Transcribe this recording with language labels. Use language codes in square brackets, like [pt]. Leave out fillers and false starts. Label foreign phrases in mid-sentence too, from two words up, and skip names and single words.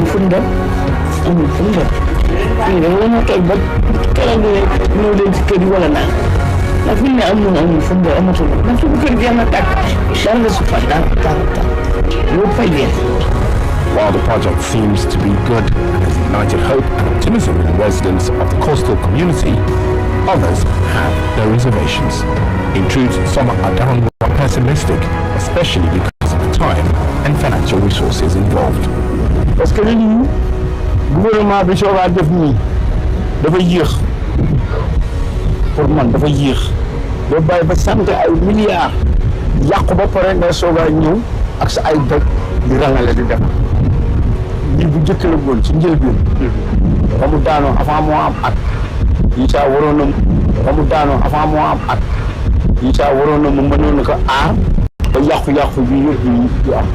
[wo] fu ñu dem amul fu ñu dem fii da nga toog ba keroog ñëw leen ci kër yi wala naan ndax fi ne amul fu ñu dem amatul ndax suñu kër gi am na tàkk yàlla su fa tàkk loolu fay leen. [en] While the project seems to be good and has ignited hope and optimism in residents of the coastal community, others have their reservations. In truth, some are downright pessimistic, especially because of the time and financial resources involved. [fr] Parce que [wo] lii gouvernement bi soo waa def nii dafa yéex pour man dafa yéex doo bàyyi ba sant ay milliards yàqu ba pare nga soog a ñëw ak sa ay bët di rangale di def lii bu njëkk la woon ci njëlbeen ba mu daanoo avant moo am at yi saa waroon na ba mu daanoo avant moo am at yi saa waroon na mu mënoon na ko aar ba yàqu-yàqu bi yëpp di am.